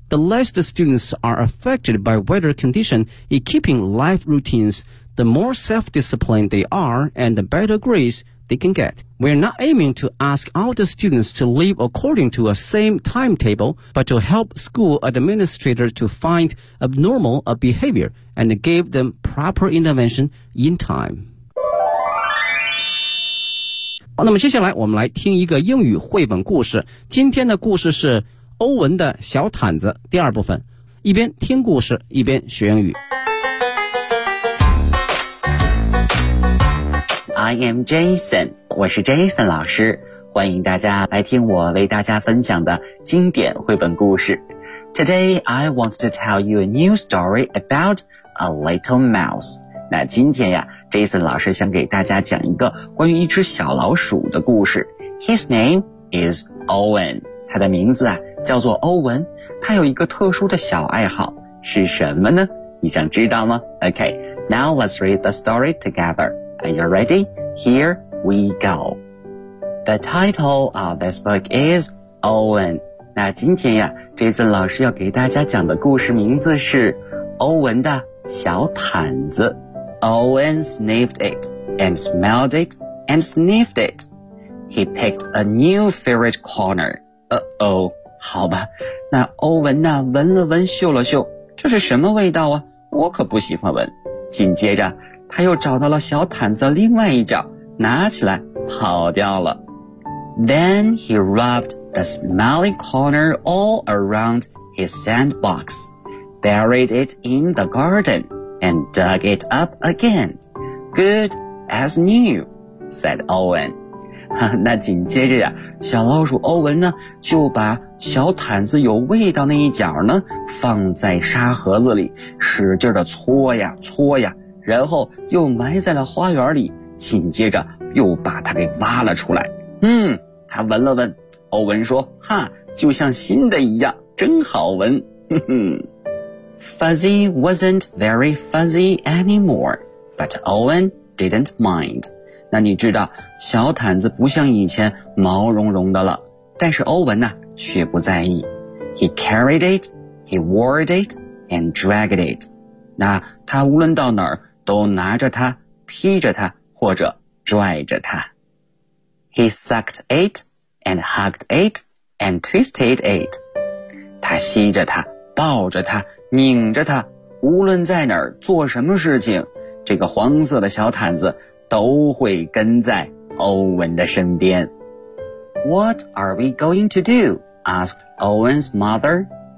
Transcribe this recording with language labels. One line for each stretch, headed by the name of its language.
English: The less the students are affected by weather condition in keeping life routines, the more self-disciplined they are and the better grades they can get. We're not aiming to ask all the students to live according to a same timetable, but to help school administrators to find abnormal behavior and give them proper intervention in time.
Chinese: 好，那么接下来我们来听一个英语绘本故事。今天的故事是欧文的小毯子第二部分。一边听故事，一边学英语。
English: I am Jason，
Chinese: 我是 Jason 老师，欢迎大家来听我为大家分享的经典绘本故事。
English: Today I want to tell you a new story about a little mouse。
Chinese: 那今天呀 ，Jason 老师想给大家讲一个关于一只小老鼠的故事。
English: His name is Owen，
Chinese: 他的名字啊叫做欧文。他有一个特殊的小爱好，是什么呢？你想知道吗
English: ？Okay， now let's read the story together. Are you ready? Here we go. The title of this book is Owen.
Chinese: 那今天呀 ,Jason 老师要给大家讲的故事名字是欧文的小毯子。
English: Owen sniffed it and smelled it and sniffed it. He picked a new favorite corner. Uh-oh,
Chinese: 好吧。那欧文呢闻了闻嗅了嗅。这是什么味道啊？我可不喜欢闻。紧接着他又找到了小毯子另外一角，拿起来跑掉了。
English: Then he rubbed the smelly corner all around his sandbox, buried it in the garden, and dug it up again. Good as new, said Owen.
Chinese: 那紧接着呀，小老鼠欧文呢，就把小毯子有味道那一角呢，放在沙盒子里，使劲的搓呀搓呀，然后又埋在了花园里，紧接着又把它给挖了出来。嗯，他闻了闻，欧文说，哈，就像新的一样，真好闻。
English: Fuzzy wasn't very fuzzy anymore, but Owen didn't mind.
Chinese: 那你知道，小毯子不像以前毛茸茸的了，但是欧文呢，却不在意。
English: He carried it, he wore it, and dragged it.
Chinese: 那他无论到哪儿，都拿着它，披着它，或者拽着它。
English: He sucked it, and hugged it, and twisted it.
Chinese: 他吸着它，抱着它，拧着它，无论在哪儿做什么事情，这个黄色的小毯子都会跟在欧文的身边。
English: What are we going to do? Asked Owen's mother.